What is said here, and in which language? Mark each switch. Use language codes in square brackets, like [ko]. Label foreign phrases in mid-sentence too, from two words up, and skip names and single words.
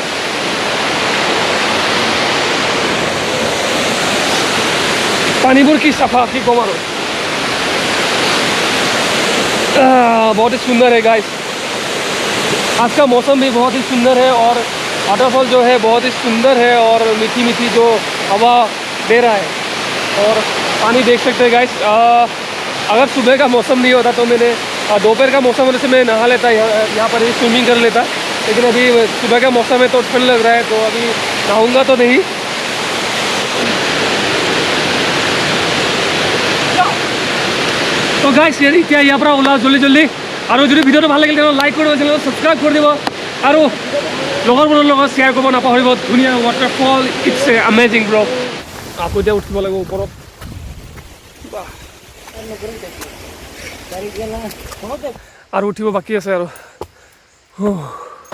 [as] পানীবোৰ কি চাফা কি ক'ম আৰু [hi] बहुत ही सुंदर है गाइस आज का मौसम भी बहुत ही सुंदर है और वाटरफॉल जो है बहुत ही सुंदर है और मीठी मीठी जो हवा दे रहा है और पानी देख सकते हैं गाइस अगर सुबह का मौसम नहीं होता तो मैंने दोपहर का मौसम होने से मैं नहा लेता यहाँ पर ही स्विमिंग कर लेता लेकिन अभी सुबह का मौसम है तो ठंड लग रहा है तो अभी नहाऊंगा तो नहीं तो गाइस [as] এতিয়া ইয়াৰ পৰা ওলাও জলদি জলদি আৰু যদি ভিডিঅ'টো ভাল লাগিলে লাইক কৰিব চেনেলটো ছাবস্ক্ৰাইব কৰি দিব আৰু লগৰবোৰৰ লগত শ্বেয়াৰ কৰিব নাপাহৰিব ধুনীয়া ৱাটাৰফল [en] it's a amazing bro [as] আকৌ এতিয়া উঠিব লাগিব ওপৰত আৰু উঠিব বাকী আছে আৰু